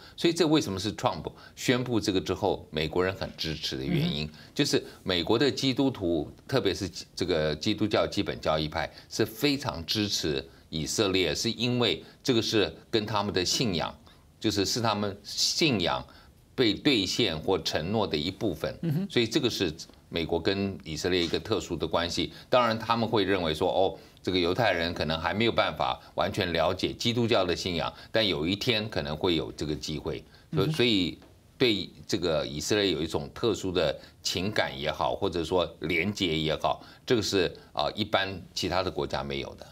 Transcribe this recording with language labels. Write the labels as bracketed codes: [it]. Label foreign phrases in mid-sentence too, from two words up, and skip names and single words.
[zh] 所以這為什麼是 Trump 宣布這個之後，美國人很支持的原因，就是美國的基督徒，特別是這個基督教基本教義派，是非常支持以色列，是因為這個是跟他們的信仰。是他們信仰被兌現或承諾的一部分，所以這個是美國跟以色列一個特殊的關係。當然他們會認為說，这个犹太人可能还没有办法完全了解基督教的信仰，但有一天可能会有这个机会，所以对这个以色列有一种特殊的情感也好，或者说连结也好，这个是一般其他的国家没有的。